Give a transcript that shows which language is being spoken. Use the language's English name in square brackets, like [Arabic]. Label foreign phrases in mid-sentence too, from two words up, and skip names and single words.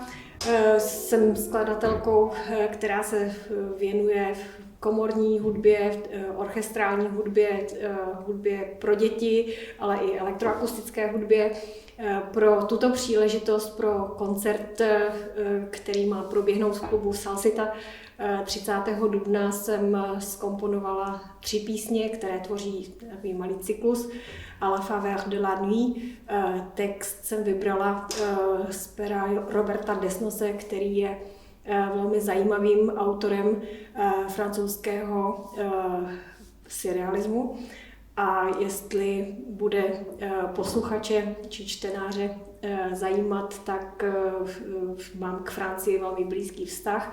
[Czech] Jsem skladatelkou, která se věnuje komorní hudbě, orchestrální hudbě, hudbě pro děti, ale i elektroakustické hudbě. Pro tuto příležitost, pro koncert, který má proběhnout v klubu Salsita 30. dubna, jsem zkomponovala 3 písně, které tvoří takový malý cyklus [French] à la faveur de la nuit. [Czech] Text jsem vybrala z pera Roberta Desnose, který je velmi zajímavým autorem francouzského surrealismu. A jestli bude posluchače či čtenáře zajímat, tak mám k Francii velmi blízký vztah.